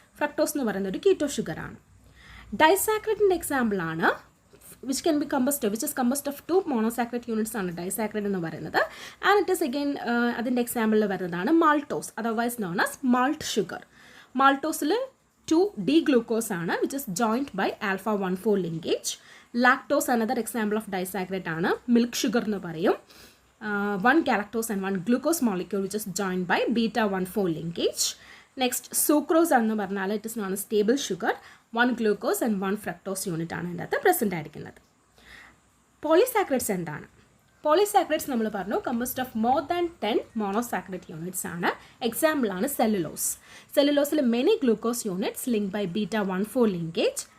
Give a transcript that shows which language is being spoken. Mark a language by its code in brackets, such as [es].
[ml] Fructose എന്ന് പറയുന്ന ഒരു കീറ്റോ ഷുഗർ ആണ്. ഡൈസാക്രൈഡിൻ്റെ എക്സാമ്പിൾ ആണ് [en] which is composed of [ml] 2 monosaccharide units ആണ് ഡൈസാക്രൈഡ് എന്ന് പറയുന്നത്. [en] and it is again [ml] അതിൻ്റെ എക്സാമ്പിളിൽ വരുന്നതാണ് [en] Maltose, otherwise known as malt sugar. [ml] മാൾട്ടോസിൽ 2 D glucose ആണ് [en] Which is joined by alpha 1,4 linkage. Lactose another example of disaccharide ആണ്, [ml] milk sugar എന്ന് പറയും. [en] 1 galactose and 1 glucose molecule which is joined by beta 1,4 linkage. Next, sucrose [ml] എന്ന് പറഞ്ഞാൽ [en] it is known as stable sugar. 1 glucose and 1 fructose unit [ml] ആണ് ഇതിനകത്ത് present ആയിരിക്കുന്നത്. Polysaccharides എന്താണ്? Polysaccharides നമ്മൾ പറഞ്ഞു [en] Composed of more than 10 monosaccharide units ആണ്. Example ആണ് cellulose. സെല്ലുലോസിൽ many glucose units link by beta 1,4 linkage.